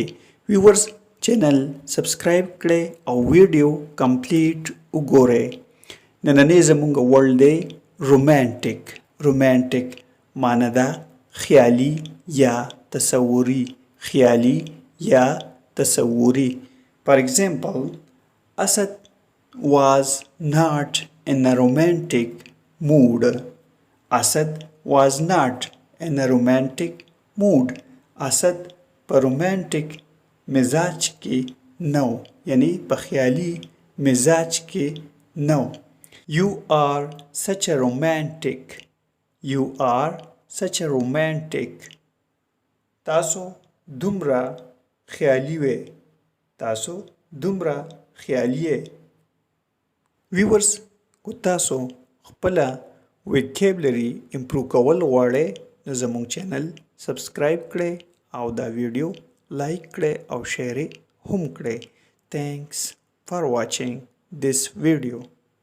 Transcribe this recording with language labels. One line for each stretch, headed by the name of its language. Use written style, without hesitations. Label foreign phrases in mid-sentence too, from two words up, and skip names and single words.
Pashto: ویورز
English: channel subscribe
Pashto: کړئ او
English: video complete
Pashto: وګورئ. نننی زموږ ورډ دی رومانټیک. رومانټیک معنی ده خیالي یا تصوري. خیالي یا تصوري.
English: For example, Asad was not in a romantic mood. Asad was not in a romantic mood.
Pashto: Asad په رومانټیک مزاج کې نو، یعنی په خیالي مزاج کې نو.
English: You are such a romantic. You are such a romantic.
Pashto: تاسو دومره خیالي وې. تاسو دومره خیالي یې. ویورز کو تاسو خپله
English: vocabulary improve
Pashto: کول غواړئ نو زموږ
English: channel subscribe
Pashto: کړئ او دا
English: video like
Pashto: کړئ او شیر هم کړئ.
English: Thanks for watching this video.